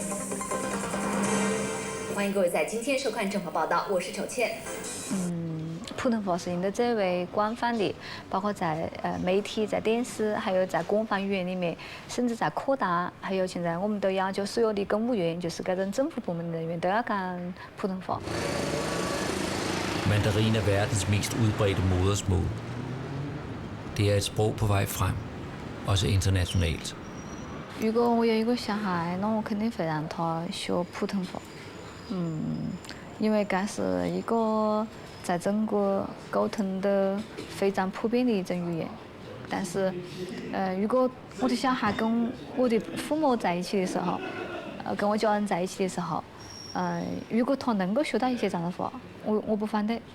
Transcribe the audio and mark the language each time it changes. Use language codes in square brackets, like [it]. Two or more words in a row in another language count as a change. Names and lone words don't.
[zh] 欢迎各位在今天收看《正法报道》，我是丑倩。普通话是用的最为广泛的，包括在媒体、在电视，还有在官方语言里面，甚至在科大，还有现在我们都要求所有的公务员，就是各种政府部门的人员都要讲普通话。 [da] Mandarin er verdens mest udbredte modersmål. Det er et sprog på vej frem, også internationalt. [zh] 如果我有一个小孩，那我肯定会让他学普通话。因为这是一个在中国沟通的非常普遍的一种语言。但是，如果我的小孩跟我的父母在一起的时候，跟我家人在一起的时候，如果他能够学到一些长沙话，我不反对。